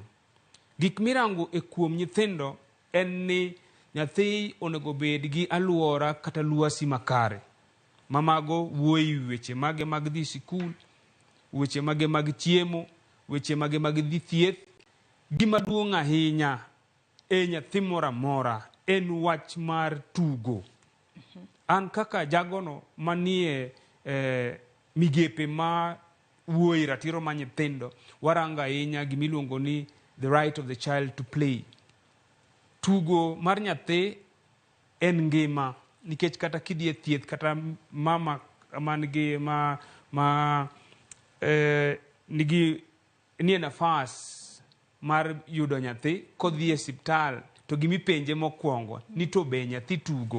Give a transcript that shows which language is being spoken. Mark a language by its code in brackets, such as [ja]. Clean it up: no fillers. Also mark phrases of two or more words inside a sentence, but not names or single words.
[luo] Gik mirango e kuom nyithindo en ni nyathi onego bed gi alwora kata lwasi makare mamago wuoyi weche mage mag dhi sikul, weche mage mag chiemo, weche mage mag dhi thieth. Gima duong' ahinya e nyathi moro amora en wach mar tugo. An kaka jagono manie migepe ma wuoyi ratiro ma nyithindo waranga ahinya gimiluongo ni [en] the right of the child to play. [luo] Tugo mar nyathi en ngima, nikech kata kidie thieth kata mama manigi nigi nie nafas mar yudo nyathi kodhi e siptal to gimipenje mokwongo ni to be nyathi tugo.